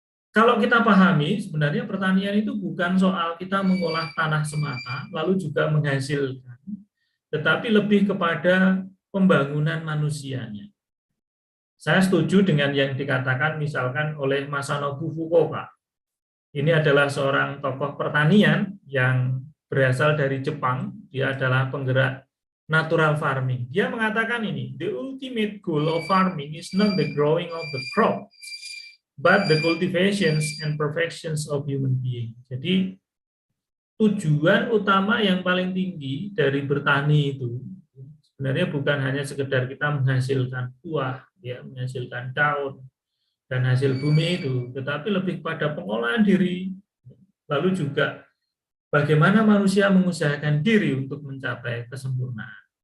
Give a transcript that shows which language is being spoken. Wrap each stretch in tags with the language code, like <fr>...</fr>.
<id>Kalau kita pahami, sebenarnya pertanian itu bukan soal kita mengolah tanah semata, lalu juga menghasilkan, tetapi lebih kepada pembangunan manusianya. Saya setuju dengan yang dikatakan misalkan oleh Masanobu Fukuoka. Ini adalah seorang tokoh pertanian yang berasal dari Jepang. Dia adalah penggerak natural farming.</id> <en>Dia mengatakan ini, the ultimate goal of farming is not the growing of the crop, but the cultivations and perfections of human being.</en> <id>Jadi tujuan utama yang paling tinggi dari bertani itu sebenarnya bukan hanya sekedar kita menghasilkan buah, ya, menghasilkan daun dan hasil bumi itu, tetapi lebih pada pengolahan diri, lalu juga bagaimana manusia mengusahakan diri untuk mencapai kesempurnaan.</id>